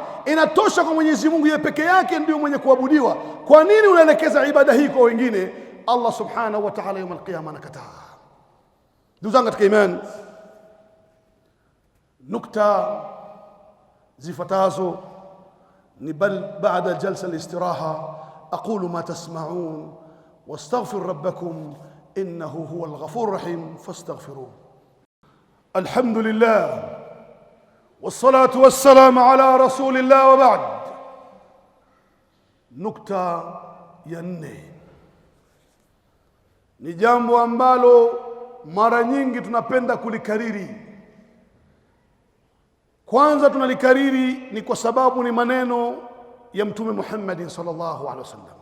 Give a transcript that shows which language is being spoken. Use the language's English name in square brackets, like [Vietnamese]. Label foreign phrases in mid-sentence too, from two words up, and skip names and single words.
[Swahili] Inatosha kwa Mwenyezi Mungu yeye peke yake ndio mwenye kuabudiwa. Kwa nini unaelekeza ibada hii kwa wengine? [Arabic] الله سبحانه وتعالى يوم القيامه [Swahili] anakataa. Ndugu zangu katika imani, nukta zifuatazo [Arabic] بل بعد جلسة الاستراحة أقول ما تسمعون واستغفر ربكم إنه هو الغفور الرحيم فاستغفروه. الحمد لله والصلاة والسلام على رسول الله وبعد. [Swahili] Nukta ya 4 ni jambo ambalo mara nyingi tunapenda kulikariri. Kwanza tunalikariri ni kwa sababu ni maneno ya Mtume Muhammad [Arabic] صلى الله عليه وسلم.